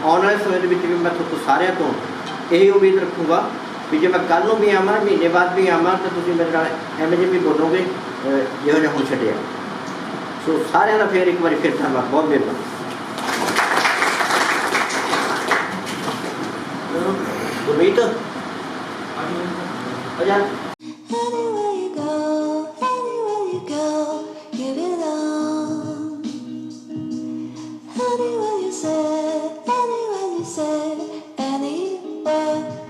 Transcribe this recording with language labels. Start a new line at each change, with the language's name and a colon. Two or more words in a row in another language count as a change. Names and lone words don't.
Punjabi: ਆਉਣ ਵਾਲੇ ਸਮੇਂ ਦੇ ਵਿੱਚ ਵੀ ਮੈਂ ਤੁਹਾਨੂੰ ਸਾਰਿਆਂ ਤੋਂ ਇਹ ਉਮੀਦ ਰੱਖੂੰਗਾ ਵੀ ਜੇ ਮੈਂ ਕੱਲ੍ਹ ਨੂੰ ਵੀ ਆਵਾਂ, ਮਹੀਨੇ ਬਾਅਦ ਵੀ ਆਵਾਂ, ਤਾਂ ਤੁਸੀਂ ਮੇਰੇ ਨਾਲ ਐਵੇਂ ਜਿਹੇ ਵੀ ਬੋਲੋਗੇ ਜਿਹੋ ਜਿਹਾ ਹੁਣ ਛੱਡਿਆ। ਸੋ ਸਾਰਿਆਂ ਦਾ ਫਿਰ ਇੱਕ ਵਾਰੀ ਫਿਰ ਧੰਨਵਾਦ, ਬਹੁਤ ਮਿਹਰਬਾਨੀ। ਗੁਰਮੀਤ ਅਜਾ
English: Anywhere you go, anywhere you go, you belong. Anywhere you say, anywhere you say, anywhere.